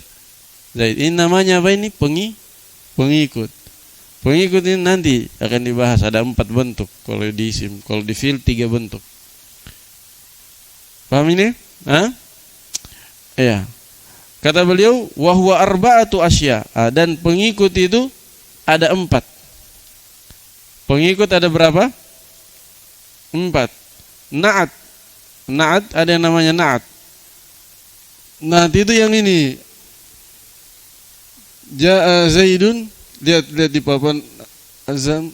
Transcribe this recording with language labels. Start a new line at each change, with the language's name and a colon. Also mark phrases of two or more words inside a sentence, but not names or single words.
Indonesian: Ini namanya apa ini? Pengikut. Pengikut ini nanti akan dibahas. Ada 4 bentuk kalau di isim. Kalau di fi'il 3 bentuk. Paham ini? Iya. Kata beliau,
Arabic: وهو أربعة أشياء.
Indonesian: Dan pengikut itu ada 4. Pengikut ada berapa? 4. Na'at. Na'at ada yang namanya na'at. Na'at itu yang ini.
Arabic: جاء زيد,
Indonesian: lihat di papan Azam.